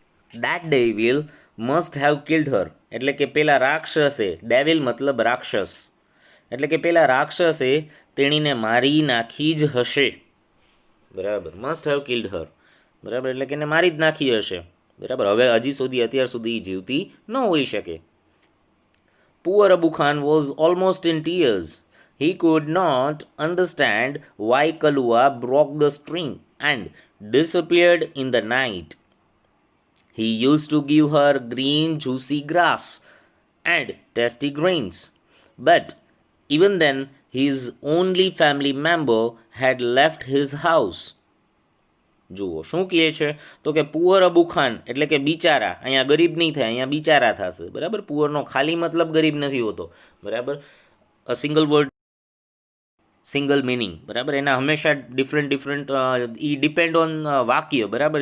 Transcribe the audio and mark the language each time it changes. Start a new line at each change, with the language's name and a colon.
English: that devil must have killed her,
Gujarati: એટલે કે પેલા રાક્ષસે, ડેવિલ મતલબ રાક્ષસ, એટલે કે પેલા રાક્ષસે તેણીને મારી નાખી જ હશે, બરાબર.
English: must have killed her,
Gujarati: બરાબર, એટલે કે એને મારી જ નાખી હશે, બરાબર. હવે હજી સુધી, અત્યાર સુધી જીવતી ન હોઈ શકે.
English: Poor Abu Khan was almost in tears. He could not understand why Kalua broke the string and disappeared in the night. He used to give her green juicy grass and tasty grains, but even then his only family member had left his house.
Gujarati: જુઓ શું કહે છે, તો કે poor Abu Khan એટલે કે બિચારા, અહીંયા ગરીબ નહીં થાય, અહીંયા બિચારા થશે, બરાબર. પુઅરનો ખાલી મતલબ ગરીબ નથી હોતો, બરાબર.
English: single word, single meaning,
Gujarati: બરાબર. એના હંમેશા
English: different એ depend on
Gujarati: વાક્ય, બરાબર.